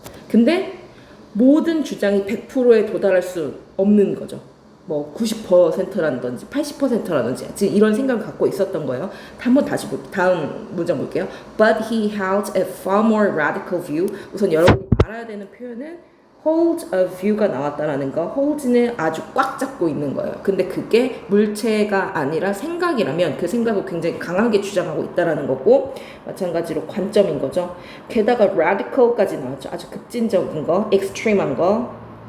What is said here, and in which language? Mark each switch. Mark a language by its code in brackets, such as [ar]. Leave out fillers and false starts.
[ko] 근데 모든 주장이 100%에 도달할 수 없는 거죠. 뭐 90%라든지 80%라든지 이런 생각을 갖고 있었던 거예요. 한번 다시 다음 문장 볼게요. [en] But he held a far more radical view. [ko] 우선 여러분이 알아야 되는 표현은 [en] hold a view [ko] 가 나왔다라는 거. hold는 아주 꽉 잡고 있는 거예요. 근데 그게 물체가 아니라 생각이라면 그 생각을 굉장히 강하게 주장하고 있다라는 거고, 마찬가지로 관점인 거죠. 게다가 radical까지 나왔죠. 아주 급진적인 거, extreme한 거.